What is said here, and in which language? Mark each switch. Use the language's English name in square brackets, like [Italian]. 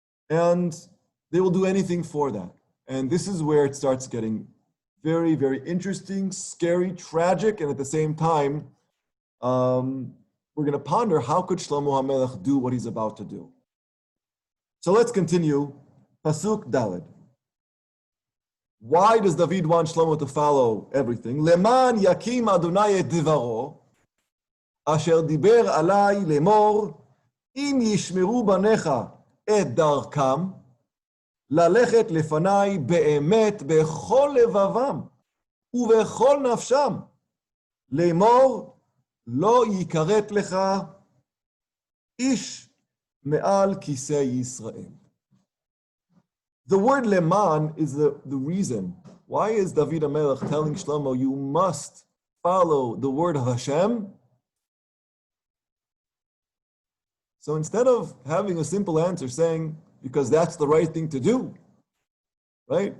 [English] And they will do anything for that. And this is where it starts getting very, very interesting, scary, tragic, and at the same time, we're going to ponder how could Shlomo HaMelech do what he's about to do. So let's continue. Pasuk Daled. Why does David want Shlomo to follow everything? [Hebrew] Leman yakim Adonai et divaro, asher diber alai lemor, im yishmeru banecha et darkam, ללכת לפניי באמת בכל לבבם ובכל נפשם, לאמור לא יכרת לך איש מעל כיסא ישראל. [English] The word leman is the reason. Why is David HaMelech telling Shlomo, you must follow the word of Hashem? So instead of having a simple answer saying, because that's the right thing to do, right?